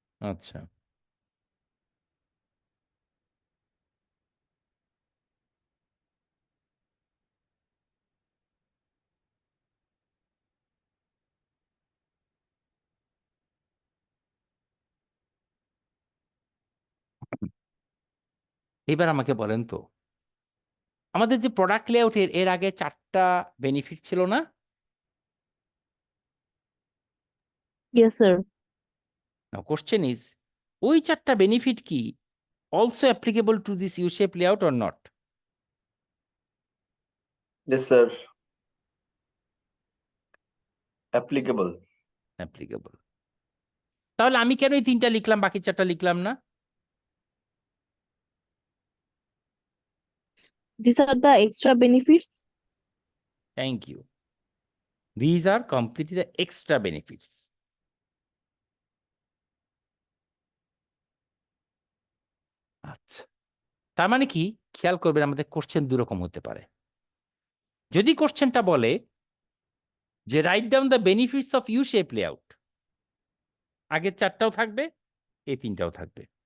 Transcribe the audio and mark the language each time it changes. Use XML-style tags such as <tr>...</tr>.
<bn>আচ্ছা, এবার আমাকে বলেন তো, আমাদের যে প্রোডাক্ট লেআউটের এর আগে 4টা বেনিফিট ছিল না?</bn> <en>Yes sir. Now question is,</en> <bn>ওই 4টা বেনিফিট কি</bn> <en>also applicable to this U-shape layout or not? Yes sir, applicable. Applicable.</en> <bn>তাহলে আমি কেন এই 3টা লিখলাম, বাকি 4টা লিখলাম না?</bn> <en>These are the extra benefits. Thank you. These are completely the extra benefits.</en> <bn>আচ্ছা, তার মানে কি, খেয়াল করবেন আমাদের কোশ্চেন দুরকম হতে পারে। যদি কোশ্চেনটা বলে যে</bn> <en>write down the benefits of U shape layout,</en> <bn>আগের 4টাও থাকবে, এই 3টাও থাকবে।</bn>